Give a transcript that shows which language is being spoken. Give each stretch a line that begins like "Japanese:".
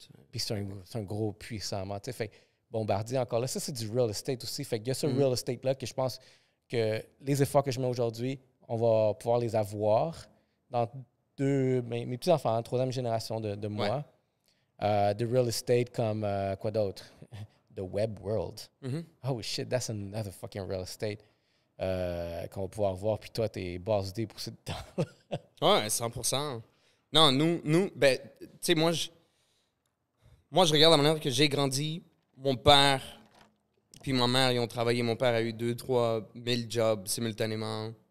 French: Puis c'est un gros puissamment. Tu sais, fait Bombardier encore là. Ça, c'est du real estate aussi. Fait qu'il y a ce real estate-là que je pense que les efforts que je mets aujourd'hui, on va pouvoir les avoir dans mes petits-enfants, 3e génération de moi. De real estate comme quoi d'autre?
English: The web world. Oh shit, that's another fucking real estate.
French: Qu'on va pouvoir voir, puis toi, t'es basé pour ce temps. Ouais, 100%. Non, nous ben, tu sais, moi, je regarde la manière que j'ai grandi. Mon père puis ma mère, ils ont travaillé. Mon père a eu 2-3 000 jobs simultanément.